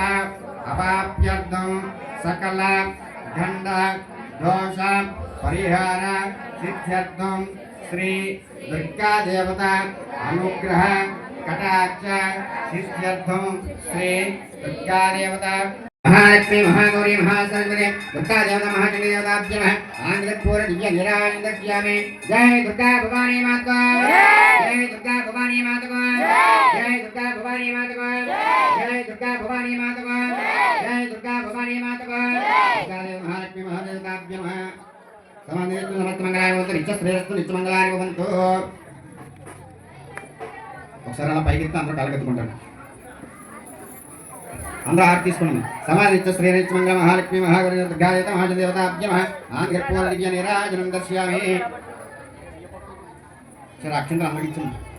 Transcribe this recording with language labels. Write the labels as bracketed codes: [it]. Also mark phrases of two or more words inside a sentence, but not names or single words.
[sa] అవాప్యర్థం సకల గండ దోష పరిహార సిద్ధ్యర్థం శ్రీ దుర్గా దేవత అనుగ్రహ కటాక్ష సిద్ధ్యర్థం శ్రీ దుర్గా దేవత महालक्ष्मी महागौरी महासरस्वती दुर्गा देवता महाचंडी देवताभ्य नमः आंध्रपूर दिव्य निराजन दर्शयामि। जय दुर्गा भवानी माता जय दुर्गा भवानी माता जय दुर्गा भवानी माता जय दुर्गा भवानी माता जय दुर्गा भवानी माता दुर्गा देव महालक्ष्मी महादेवताभ्य नमः समानस्तु नमस्ते मंगलाय भवन्तु नित्यश्रेयस्तु नित्यमंगलाय भवन्तु। [te] ఒకసారి అలా పైకి అందరూ కలగెత్తుకుంటారు. అందరూ ఆర్తి తీసుకున్నాం. [sa] సమాధిత్య శ్రీనిత్య మంగళ మహాలక్ష్మి మహాగౌరీ దుర్గా దేవత మహాదేవతాభ్య నమః ఆంధ్రపూర్ణ దివ్య నీరాజనం దర్శయామి. [te] సరే అక్షంతలు అమ్మకి ఇచ్చాము.